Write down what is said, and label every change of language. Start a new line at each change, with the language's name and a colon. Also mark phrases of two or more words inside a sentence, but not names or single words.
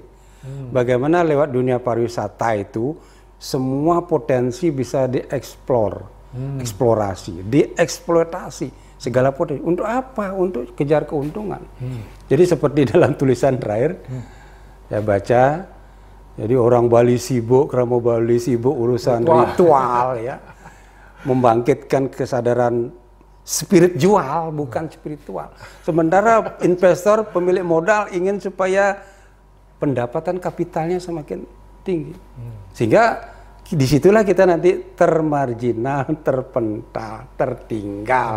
Indonesian: Bagaimana lewat dunia pariwisata itu semua potensi bisa dieksplor, eksplorasi, dieksploitasi segala potensi. Untuk apa? Untuk kejar keuntungan. Jadi seperti dalam tulisan terakhir, ya baca. Jadi orang Bali sibuk, kerama Bali sibuk urusan ritual ya. Membangkitkan kesadaran spirit jual, bukan spiritual. Sementara investor, pemilik modal ingin supaya pendapatan kapitalnya semakin tinggi. Sehingga disitulah kita nanti termarginal, terpental, tertinggal.